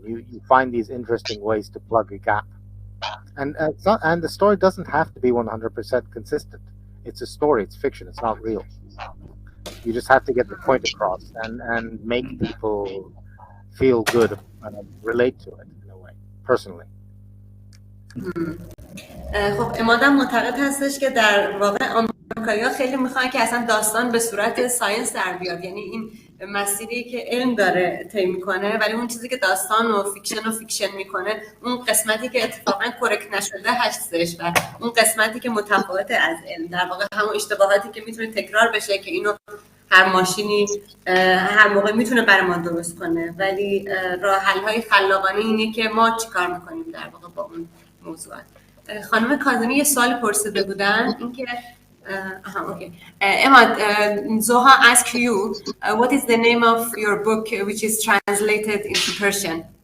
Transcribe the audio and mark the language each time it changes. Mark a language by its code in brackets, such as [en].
[en] You find these interesting ways to plug a gap. And the story doesn't have to be 100% consistent. It's a story, it's fiction, it's not real. You just have to get the point across and make people feel good and relate to it in a way, personally. [fa] خب امادم معتقد هستش که در واقع آمریکایی‌ها خیلی میخوان که اصلا داستان به صورت ساینس در بیاد، یعنی این مسیری که علم داره طی میکنه، ولی اون چیزی که داستان و فیکشن میکنه، اون قسمتی که اتفاقا کرکت نشده هستش و اون قسمتی که متفاوت از علم، در واقع همون اشتباهاتی که میتونه تکرار بشه که اینو هر ماشینی هر موقع میتونه برای ما درست کنه، ولی راه حل‌های خلاقانه اینه که ما چیکار میکنیم در واقع با اون موضوعات. خانم کاظمی یه سوال پرسیده بودن، اینکه okay. [en] Emad, Zoha asked you, what is the name of your book which is translated into Persian?